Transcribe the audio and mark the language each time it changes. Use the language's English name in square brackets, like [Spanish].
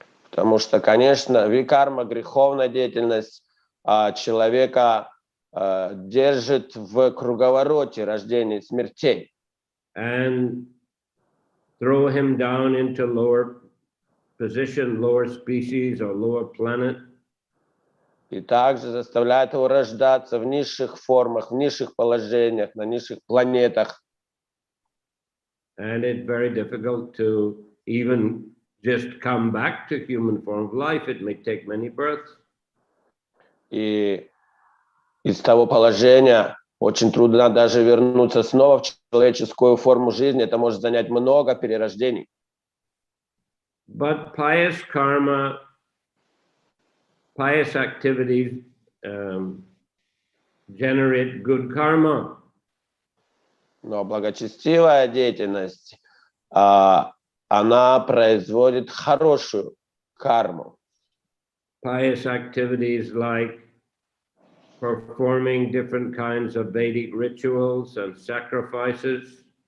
[Russian] Потому что, конечно, викарма, греховная деятельность человека держит в круговороте рождения и смертей. [English] And throw him down into lower position, lower species or lower planet. [Russian] И также заставляет его рождаться в низших формах, в низших положениях, на низших планетах. [English] And it's very difficult to even just come back to human form of life. It may take many births. [Russian] И из того положения очень трудно даже вернуться снова в человеческую форму жизни. Это может занять много перерождений. [English] But pious karma, pious activities generate good karma. [Russian] Но благочестивая деятельность, она производит хорошую карму. [English] Pious activities like performing different kinds of Vedic rituals and sacrifices.